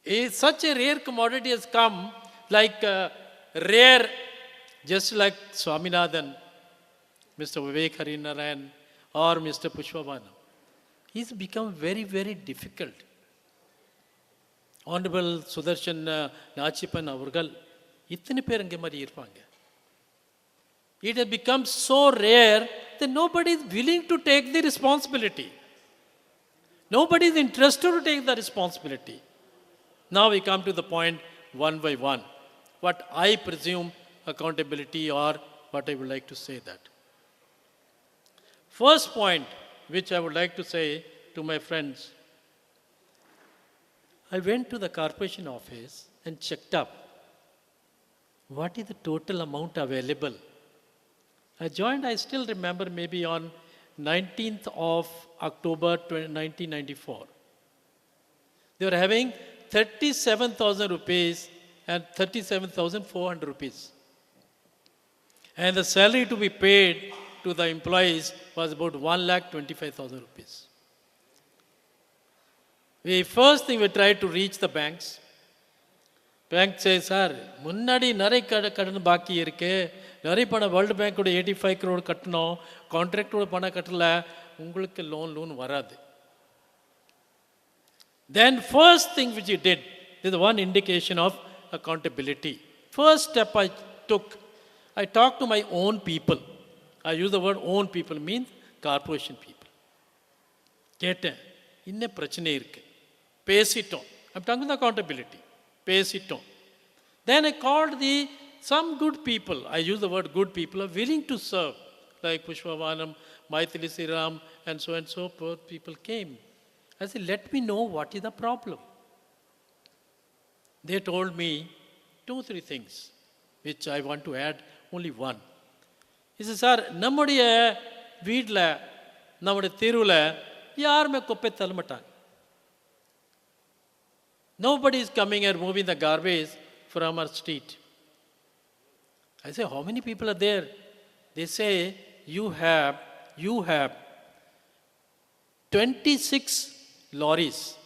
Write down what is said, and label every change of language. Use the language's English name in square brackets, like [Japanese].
[English] Such a rare commodity has come, like rare, just like Swaminathan, Mr. Vivek Harinarayan, or Mr. Pushpavanam. He's become very, very difficult. [Tamil] Honorable Sudarshan Nachipan Avargal, இத்தனை பேர் இங்கே மாதிரி இருப்பாங்க. [English] It has become so rare that nobody is willing to take the responsibility. Nobody is interested to take the responsibility. Now we come to the point one by one. What I presume accountability, or what I would like to say that. First point which I would like to say to my friends, I went to the corporation office and checked up what is the total amount available. I joined, I still remember, maybe on 19th of October 1994. They were having 37,000 rupees and 37,400 rupees. And the salary to be paid to the employees was about 1,25,000 rupees. The first thing we tried to reach the banks. Bank says, sir, [Tamil] முன்னாடி நிறைய கடன் பாக்கி இருக்கு, நிறைய பணம் world பேங்கோட 85 crore கட்டணும், கான்ட்ராக்டோட பணம் கட்டல, உங்களுக்கு லோன் வராது. [English] Then first thing which he did, this is one indication of accountability. First step I took, I talked to my own people. I use the word own people, means corporation people. [Tamil] கேட்டேன், இன்ன பிரச்சனை இருக்கு, பேசிட்டோம். [English] I'm talking about accountability. [Tamil] பேசிட்டோம். [English] Then I called some good people. I use the word good people are willing to serve, like Pushpavanam, Maithili Sriram, and so forth. People came. I said, let me know what is the problem. They told me 2-3 things, which I want to add only one. He said, sir, [Tamil] நம்முடைய வீட்டில், நம்முடைய தெருவில் யாருமே குப்பை தள்ள மாட்டாங்க. [English] Nobody is coming and moving the garbage from our street. I say, how many people are there? They say, you have 26 lorries.